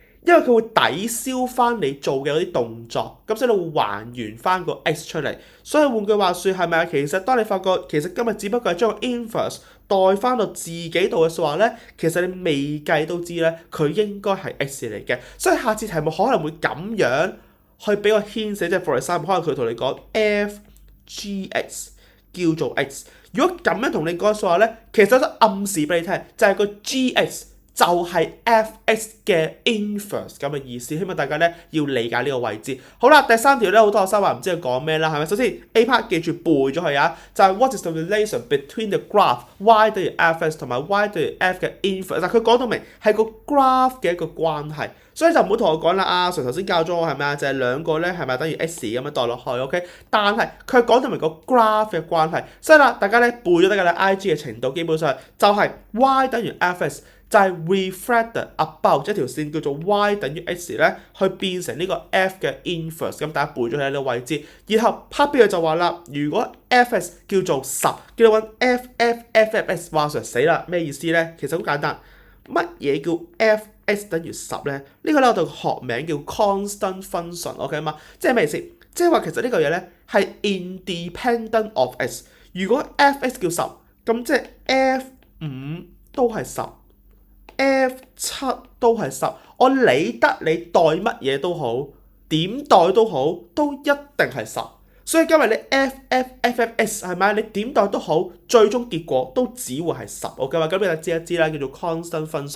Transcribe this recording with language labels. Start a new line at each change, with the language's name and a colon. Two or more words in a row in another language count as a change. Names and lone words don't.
Cantonese: 因為佢會抵消翻你做嘅嗰啲動作，咁所以你會還原翻個 x 出嚟。所以換句話説係咪啊？其實當你發覺其實今日只不過係將個 inverse 代翻到自己度嘅説話咧，其實你未計都知咧，佢應該係 x 嚟嘅。所以下次題目可能會咁樣去俾個 hint 寫，即係
English: for example，
Cantonese: 可能佢同你講 f(g(x) 叫做 x。如果咁樣同你講嘅説話咧，其實都暗示俾你聽，就係個 g(x) 就係 f(x) 嘅 inverse 咁嘅意思，希望大家咧要理解呢個位置。好啦，第三條咧好多學生話唔知佢講咩啦，係咪？首先
English: A part
Cantonese: 記住背咗佢啊，就係
English: what is the relation between the graph y
Cantonese: 等於 f(x) 同埋 y 等於 f 嘅 inverse。但佢講到明係個 graph 嘅一個關係，所以就唔好同我講啦。阿 Sir 頭先教咗我係咪啊？就係兩個咧係咪等於 x 咁樣代落去 ，OK？但係佢講到明個 graph 嘅關係，所以啦，大家咧背咗得㗎啦。IG 嘅程度基本上就係 y 等於 f(x)。就係
English: reflected about
Cantonese: 一條線叫做 y 等於 x 咧，去變成呢個 f 嘅 inverse， 咁大家背咗喺呢個位置。然後
English: part B
Cantonese: 就話啦，如果 f(x) 叫做10，叫你揾 f(x)，話實死啦，咩意思咧？其實好簡單，乜嘢叫 f(x) 等於10咧？呢個咧我哋學名叫
English: constant function，
Cantonese: OK 嘛？即係咩意思？即係話其實呢個嘢咧係
English: independent of x。
Cantonese: 如果 f(x) 叫10，咁即係 f5都係10。F7 都係10，我理得你代乜嘢都好，點代都好，都一定係10。所以今日你 FFFFS 係咪？你點代都好，最終結果都只會係10。OK 嘛？咁你就知一知啦，叫做
English: constant function。